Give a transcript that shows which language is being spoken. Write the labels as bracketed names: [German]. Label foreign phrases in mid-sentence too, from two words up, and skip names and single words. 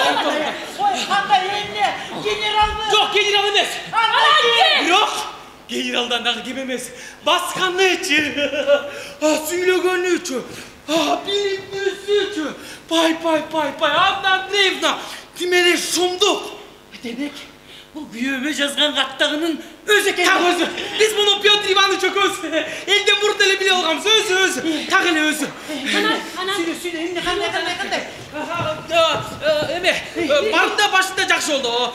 [Kyrgyz] Ой, кандай эмне? Генералбы? Жок, генерал эмес. Бирок генералдан дагы кем эмес. Басканычы, сүйлөгөнүчү, билимдүүсүчү. Пай, Анна Андреевна, ким эле шумдук. Демек, бул күйөөмө жазган каттагынын өзү экен. Так өзү. Биз муну Петр Иванович экөөбүз элден мурун эле биле алганбыз. Өзү. Так эле өзү. Сүйлө, эмне кандай? Эме, баарында башында жакшы болду.